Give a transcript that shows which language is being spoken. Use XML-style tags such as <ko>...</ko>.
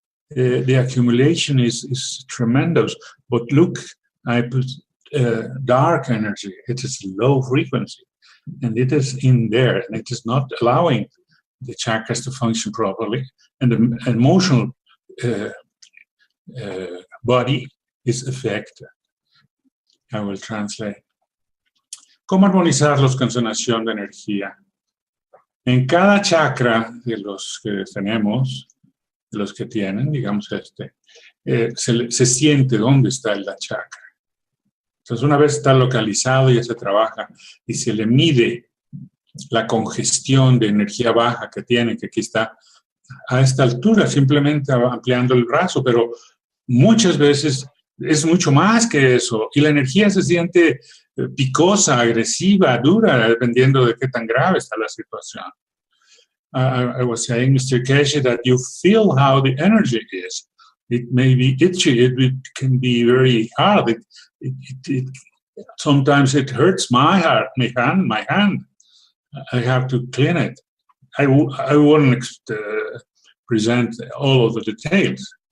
<en>The accumulation is tremendous. But look, I put dark energy. It is low frequency, and it is in there, and it is not allowing the chakras to function properly, and the emotional body is affected. I will translate.</en> <es>¿Cómo armonizarlos con sanación de energía? En cada chakra de los que tenemos, de los que tienen, digamos se siente dónde está la chakra. Entonces, una vez está localizado, ya se trabaja y se le mide la congestión de energía baja que tiene, que aquí está a esta altura, simplemente ampliando el brazo, pero muchas veces es mucho más que eso. Y la energía se siente picosa, agresiva, dura, dependiendo de qué tan grave está la situación.</es> <en>I was saying, Mr. Keshe, that you feel how the energy is. It may be itchy, it can be very hard. Sometimes it hurts my hand. I have to clean it. I wouldn't present all of the details.</en>